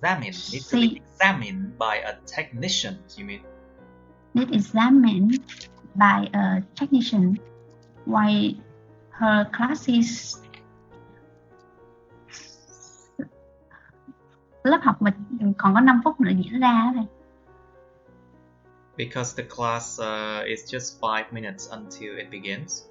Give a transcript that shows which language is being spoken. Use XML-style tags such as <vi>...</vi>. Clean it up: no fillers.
<en>Need to be examined by a technician, you mean? Need examined by a technician. Why her classes</en> <vi>lớp học mình còn có 5 phút nữa diễn ra thôi.</vi> <en>Because the class is just 5 minutes until it began.</en>